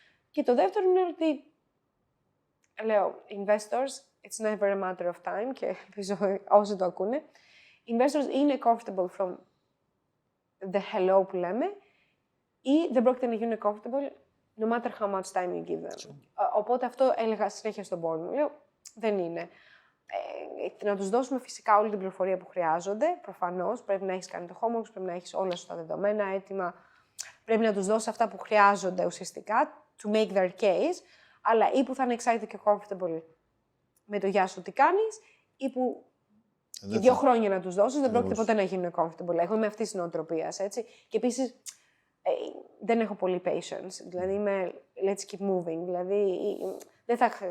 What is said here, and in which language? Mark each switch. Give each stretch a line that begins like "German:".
Greek: Και το δεύτερο είναι ότι, λέω, investors,
English: it's never a matter of time,
Greek: και ελπίζω όσοι το ακούνε, investors είναι comfortable
English: from the hello
Greek: που λέμε, ή δεν πρόκειται να γίνουν comfortable
English: no matter how much time you give them.
Greek: Οπότε αυτό έλεγα συνέχεια στον board μου. Λέω, δεν είναι. Να τους δώσουμε φυσικά όλη την πληροφορία που χρειάζονται, προφανώς. Πρέπει να έχεις κάνει το homework, πρέπει να έχεις όλα σου τα δεδομένα έτοιμα. Πρέπει να τους δώσεις αυτά που χρειάζονται ουσιαστικά,
English: to make their case,
Greek: αλλά ή που θα είναι excited και comfortable με το γεια σου τι κάνεις, ή που και 2 χρόνια να τους δώσεις, δεν πρόκειται ποτέ να γίνουν comfortable. Εγώ είμαι αυτής της νοοτροπίας, έτσι. Και επίσης, δεν έχω πολύ patience. Δηλαδή, είμαι
English: let's keep moving.
Greek: Δηλαδή, δεν θα...